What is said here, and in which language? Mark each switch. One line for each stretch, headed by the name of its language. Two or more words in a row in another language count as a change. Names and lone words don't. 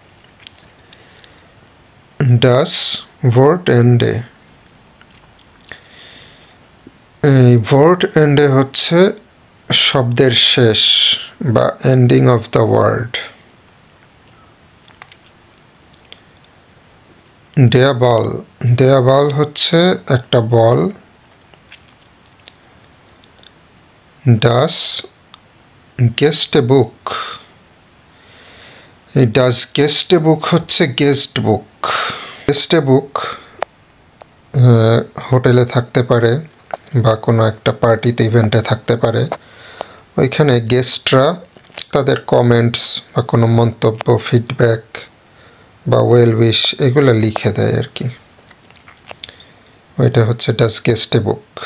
German: Das Wortende,
Bangla: এই ভোর্ট এন্ডে হচ্ছে শব্দের শেষ বা
English: ending of the word.
German: der Ball, der Ball
Bangla: হচ্ছে একটা বল।
German: das Gästebuch,
Bangla: এই
German: das Gästebuch
Bangla: হচ্ছে
English: guest book.
Bangla: গেস্টেবুক হোটেলে থাকতে পারে বা কোনো একটা পার্টিতে ইভেন্টে থাকতে পারে, ওইখানে গেস্টরা তাদের কমেন্টস বা কোনো মন্তব্য, ফিডব্যাক বা
English: well wish
Bangla: এগুলো লিখে দেয় আর কি, ওইটা হচ্ছে
German: das Gästebuch.